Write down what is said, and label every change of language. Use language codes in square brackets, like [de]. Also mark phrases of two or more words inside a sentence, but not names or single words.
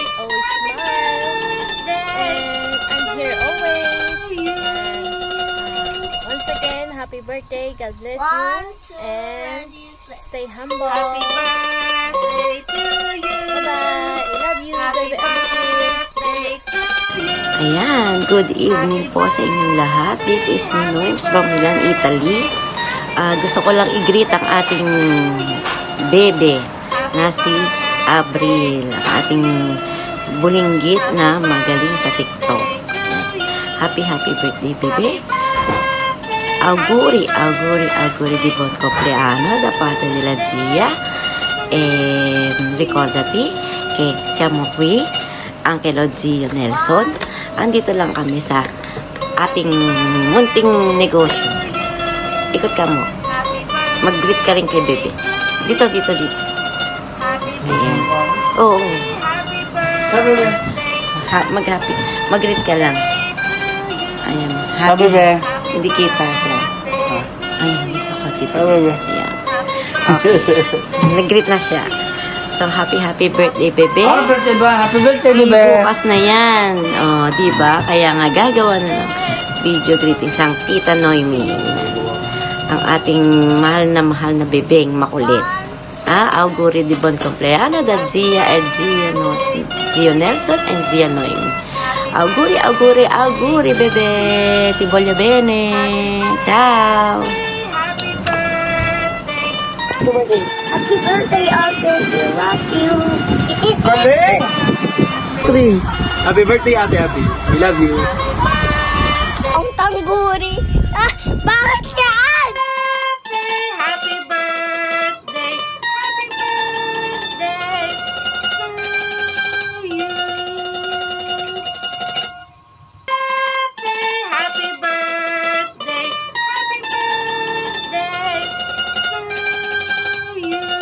[en] always smile. And I'm here always. And once again, happy birthday. God bless 1, you. 2, And ready, play! stay humble. Happy birthday to you. Bye-bye. I love you, Happy Bebe Abril. birthday to you. [tl] Ayan, [en] good evening [tl] po sa inyong lahat. [en] This is Minoyms from Milan, Italy. [tl] Gusto ko lang i-greet ang ating bebe na si Abril, ang ating bulinggit na magaling sa TikTok. [en] Happy birthday, bebe. [it] Auguri di buon compleanno da parte della zia. Ricordati che siamo qui anche lo zio Nelson. [tl] Andito lang kami sa ating munting negosyo. Ikot ka mo. Mag-greet ka rin kay bebe. Dito. Ayan. Oo. Mag-happy. Mag-greet ka lang. Ayan. Happy. Hindi kita siya. Ayan, dito ka. Ayan. Okay. Nag-greet na siya. [en] So, happy birthday, bebe. Happy birthday ba? Happy birthday, bebe. [tl] Bukas na yan. O, diba? Kaya nga gagawa na ng [en] video greetings [tl] ang Tita Noemi. ang ating mahal na bebeng makulit. [it] Auguri di buon compleanno da Zia e Zio Nelson and Zia Noemi. Auguri bebe, ti voglio bene. Ciao. [en] Happy birthday, Ate. We love you. Happy birthday, Ate Happy. I love you. [tl] Ang tangguri. Bakit yan? [en] Happy birthday. Happy birthday to you. Happy birthday. Happy birthday to you.